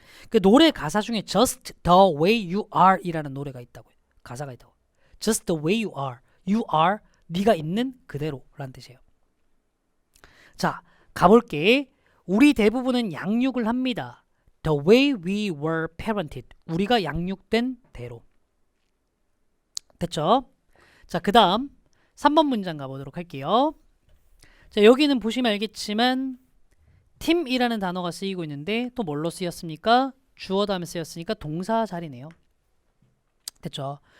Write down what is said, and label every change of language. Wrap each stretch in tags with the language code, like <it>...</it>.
<ko>그 노래 가사 중에</ko> <en>Just the way you are</en> <ko>이라는 노래가 있다고요. 가사가 있다고.</ko> <en>Just the way you are. You are</en> <ko>네가 있는 그대로 라는 뜻이에요. 자, 가볼게. 우리 대부분은 양육을 합니다.</ko> <en>The way we were parented.</en> <ko>우리가 양육된 대로. 됐죠? 자, 그 다음 3번 문장 가보도록 할게요. 자, 여기는 보시면 알겠지만 팀이라는 단어가 쓰이고 있는데 또 뭘로 쓰였습니까? 주어 다음에 쓰였으니까 동사 자리네요. 됐죠?</ko>